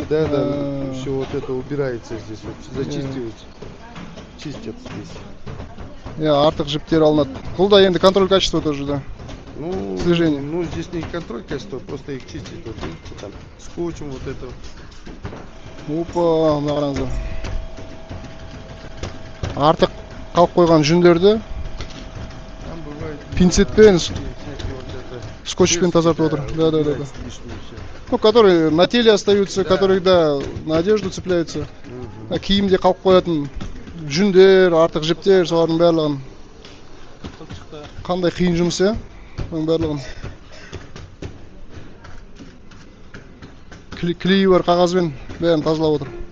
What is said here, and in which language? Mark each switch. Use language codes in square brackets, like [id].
[ru] да, все вот это убирается здесь, вот, зачистивается, чистят здесь. [kk] Артық жіптер алынады. Бұл да енді [ru] контроль качества тоже, да. Слежение. Ну, здесь не контроль качества, просто их чистят, вот видите, там, скотчем вот это. [kk] Опа, мына қараңыздар. Артық қалып қойған жүндерді пинцетпен, скотчпен тазартып отыр. [ru] Да. Ну, которые на теле остаются, которые, да, на одежду цепляются. [kk] Киімде қалып қоятын жүндер, артық жіптер, солардың барлығын. Қандай қиын жұмыс, оның барлығын. Клейі бар қағазбен бәрін тазалап отыр.